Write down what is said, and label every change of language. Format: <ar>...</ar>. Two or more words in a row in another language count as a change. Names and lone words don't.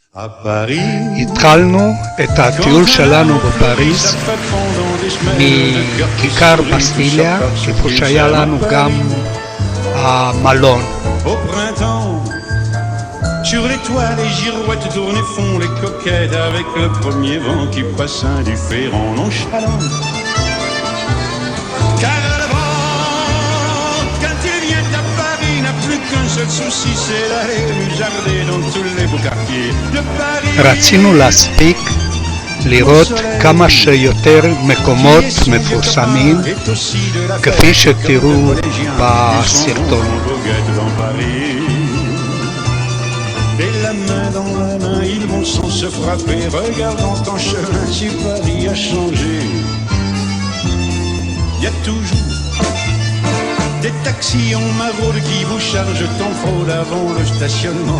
<he>התחלנו את הטיול שלנו בפריז מכיכר בסטיליה, איפה שהיה לנו גם המלון.</he> <fr>Sur les toits, les girouettes tournent et font les coquettes avec le premier vent qui passe indifférent, nonchalant. Car le vent, quand il vient à Paris, n'a plus qu'un seul souci, c'est d'aller musarder dans tous les beaux quartiers de Paris.</fr> <he>רצינו להספיק לראות כמה שיותר מקומות מפורסמים כפי שתראו בסרטון.</he> <fr>Et la main dans la main, ils vont sans se frapper, regardant en chemin si Paris a changé. Y a toujours des taxis en maraude qui vous chargent en fraude avant le stationnement.</fr>